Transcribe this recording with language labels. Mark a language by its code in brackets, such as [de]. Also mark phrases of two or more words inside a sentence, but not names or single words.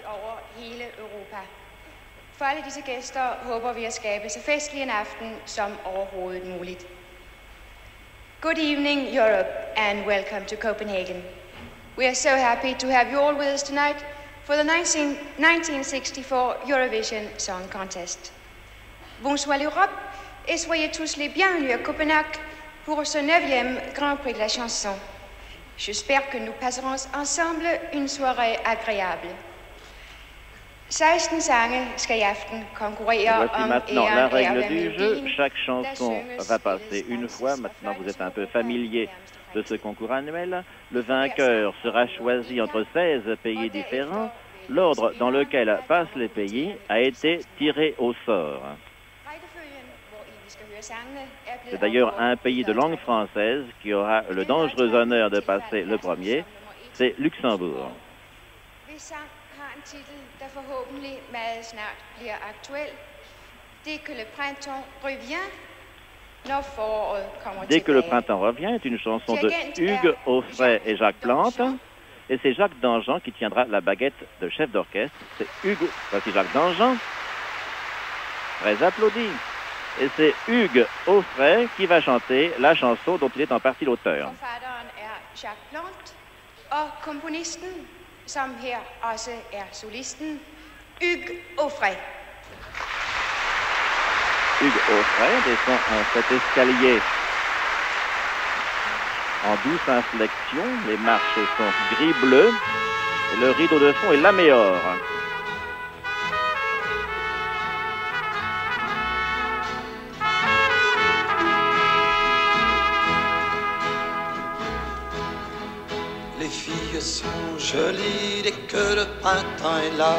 [da] For alle disse gæster håber vi at skabe så festlig en aften som overhovedet muligt. [en] Good evening, Europe, and welcome to Copenhagen. We are so happy to have you all with us tonight for the 1964 Eurovision Song Contest. [fr] Bonsoir l'Europe, et soyez tous les bienvenus à Copenhague pour ce 9e Grand Prix de la chanson. J'espère que nous passerons ensemble une soirée agréable. [da] 16 sange skal i aften konkurrere [fr] Voici [da] om [fr] maintenant la [da] æren af [fr] règle [da] at være [fr] du jeu. [da] melodien, [fr] Chaque [da] der [fr] chanson [da] synges [fr] va [da] i [fr] passer [da] den [fr] une fois. Maintenant, vous êtes un peu familier de ce concours annuel. Le vainqueur vainqueur sera choisi entre 16 pays différents. L'ordre dans lequel passent les pays a été tiré au sort. C'est d'ailleurs un pays de langue française qui aura le dangereux honneur de passer le premier. C'est Luxembourg. [da] har en titel, der forhåbentlig meget snart bliver aktuel. [fr] Dès que le printemps revient, [da] når foråret kommer [fr] Dès que le [da] tilbage. [fr] printemps revient est une chanson de Hugues Aufray et Jacques Plante. Et c'est Jacques Danjean qui tiendra la baguette de chef d'orchestre. C'est Hugues, voici Jacques Danjean, très applaudi. Et c'est Hugues Aufray qui va chanter la chanson dont il est en partie l'auteur. [da] Forfatteren Jacques Plante, og komponisten, som her også solisten, Hugues Aufray. [fr] Hugues Aufray descend cet escalier en douce inflexion. Les marches sont gris-bleu et le rideau de fond est laméor. Les filles sont jolies dès que le printemps est là.